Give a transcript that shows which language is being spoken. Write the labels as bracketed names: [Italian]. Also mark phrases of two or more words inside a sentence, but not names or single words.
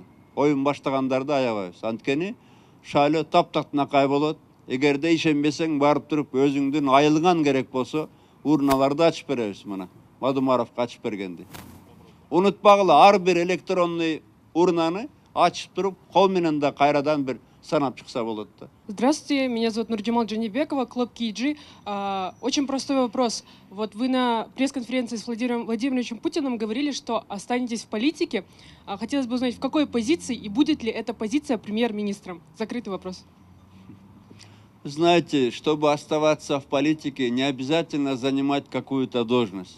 [Kyrgyz] Оюн баштагандарды аябайбыз. Анткени шайлоо таптакнакай болот. Эгерде ишенбесең, барып туруп өзүңдүн айылыңан керек болсо, урналарды ачып беребиз мына. Мадумаровго ачып бергенди. Унутпагыла, ар бир электронный урнаны ачып туруп, кол менен да кайрадан бир санап чыкса болот да. [Russian] Здравствуйте, меня зовут Нурджамал Джанибекова, клуб KG. Очень простой вопрос. Вот вы на пресс-конференции с Владимиром Владимировичем Путиным говорили, что останетесь в политике. Хотелось бы узнать, в какой позиции и будет ли эта позиция премьер-министром? Закрытый вопрос. Знаете, чтобы оставаться в политике, не обязательно занимать какую-то должность.